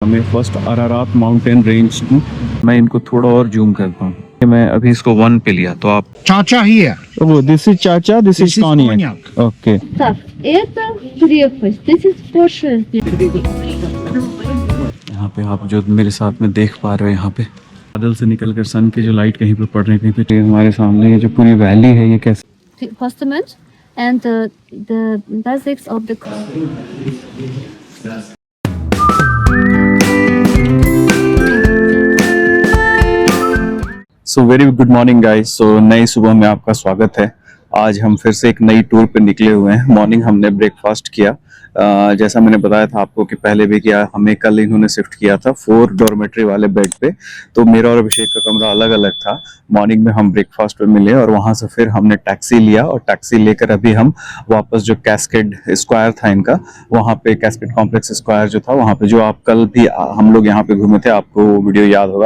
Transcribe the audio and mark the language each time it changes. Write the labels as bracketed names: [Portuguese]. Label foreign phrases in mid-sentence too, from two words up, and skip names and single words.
[Hindi] हमें [English] first Ararat mountain range. [Hindi] मैं इनको थोड़ा और जूम करता हूँ। मैं अभी इसको 1 पे लिया तो आप [English] Chacha here. वो this is chacha, this is cognac. ओके [Russian] Так, это крепость 1006. [Hindi] यहाँ पे आप जो मेरे साथ में देख पा रहे हो, यहाँ पे बादल से निकलकर सन की जो लाइट कहीं पे पड़ रही कहीं पे हमारे सामने ये जो पूरी वैली है ये कैसे [English] Postament and the basics of the so very good morning guys. [Hindi] सो नई सुबह में आपका स्वागत है। आज हम फिर से एक नई टूर पे निकले हुए हैं। मॉर्निंग हमने ब्रेकफास्ट किया। जैसा मैंने बताया था आपको कि पहले भी किया, हमें कल इन्होंने शिफ्ट किया था 4 डॉर्मेट्री वाले बेड पे। तो मेरा और अभिषेक का कमरा अलग अलग था। मॉर्निंग में हम ब्रेकफास्ट पे मिले और वहां से फिर हमने टैक्सी लिया और टैक्सी लेकर अभी हम वापस जो कैस्केड स्क्वायर था इनका, वहाँ पे कैस्केड कॉम्प्लेक्स स्क्वायर जो था वहाँ पे, जो आप कल भी हम लोग यहाँ पे घूमे थे, आपको वो वीडियो याद होगा।